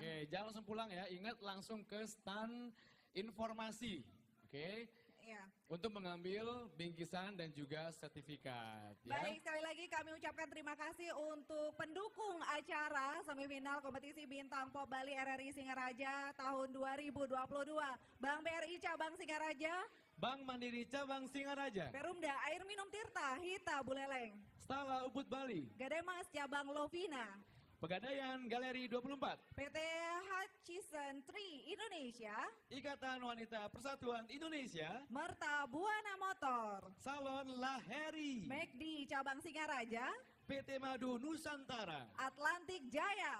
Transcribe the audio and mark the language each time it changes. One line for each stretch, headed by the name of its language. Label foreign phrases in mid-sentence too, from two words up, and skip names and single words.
Indonesian: Oke, jangan langsung pulang ya, ingat langsung ke stand informasi. Oke. Ya. Untuk mengambil bingkisan dan juga sertifikat ya. Baik, sekali lagi kami ucapkan terima kasih untuk pendukung acara semifinal kompetisi Bintang Pop Bali RRI Singaraja tahun 2022. Bank BRI Cabang Singaraja, Bank Mandiri Cabang Singaraja, Perumda Air Minum Tirta Hita Buleleng, Stala Ubud Bali, Gademas Cabang Lovina, Pegadaian Galeri 24, PT Hutchison Tree Indonesia, Ikatan Wanita Persatuan Indonesia, Merta Buana Motor, Salon Laheri, McD Cabang Singaraja, PT Madu Nusantara, Atlantik Jaya,